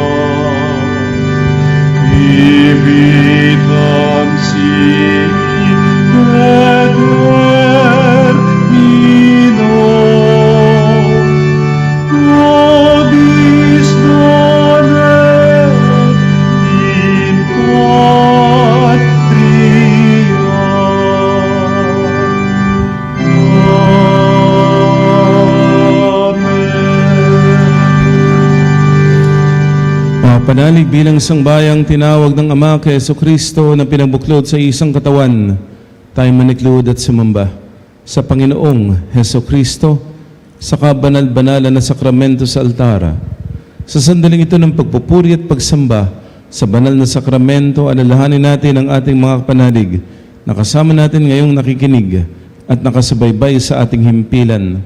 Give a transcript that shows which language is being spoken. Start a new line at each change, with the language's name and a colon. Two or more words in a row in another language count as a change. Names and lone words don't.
Latin: vitam sibi determino, nobis donet in patria.
Filipino: Panalig bilang isang bayang tinawag ng Ama kay Jesucristo na pinagbuklod sa isang katawan, tayo maniklod at sumamba sa Panginoong Jesucristo sa kabanal-banalan na sakramento sa altara. Sa sandaling ito ng pagpupuri at pagsamba sa banal na sakramento, alalahanin natin ang ating mga panalig na kasama natin ngayong nakikinig at nakasubaybay sa ating himpilan.